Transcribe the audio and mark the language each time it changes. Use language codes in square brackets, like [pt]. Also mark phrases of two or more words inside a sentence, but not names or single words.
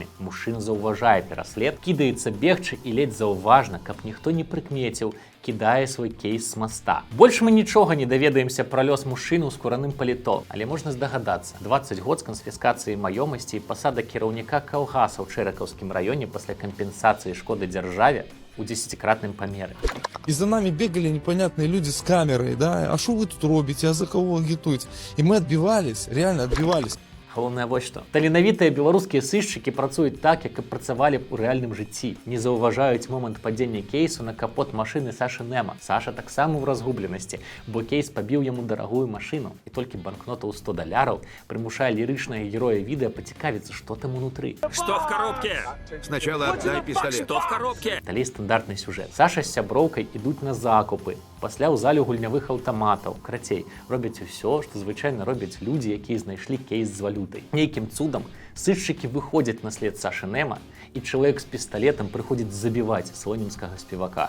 [be] Мужчына заўважае пераслед, кідаецца бегчы і ледзь заўважна, каб ніхто не прыкмеціў, кідае свой кейс з моста. Больш мы нічога не даведаемся пра лёс мужчыны ў скураным паліто, але можна здагадацца. 20 год з канфіскацыяй маёмасці і пасада кіраўніка калгаса ў Чэракаўскім раёне пасля кампенсацыі шкоды дзяржаве у 10-кратным памеры. [ru] И за нами бегали непонятные люди с камерой, да, а что вы тут робите, а за кого агитуете? И мы отбивались, реально отбивались. [be] Галоўнае вось што. Таленавітыя беларускія сышчыкі працуюць так, як і працавалі б у рэальным жыцці. Не заўважаюць момант падзення кейсу на капот машыны Сашы Нема. Саша таксама ў разгубленасці, бо кейс пабіў яму дарагую машыну. І толькі банкнота ў $100 прымушае лірычнага героя відэа пацікавіцца, што там унутры. [ru] Что в коробке? Сначала отдай пистолет. Что в коробке? [be] Далей стандартны сюжэт. Саша з сяброўкай ідуць на закупы. Пасля ў залю гульнявых аўтаматаў. Карацей, робяць усё, што звычайна робяць людзі, якія знайшлі кейс з валютай. Нейкім цудам сыщыкі выходзяць на след Сашы Нема, і чалавек з пісталетам прыходзіць забіваць слонімскага спевака.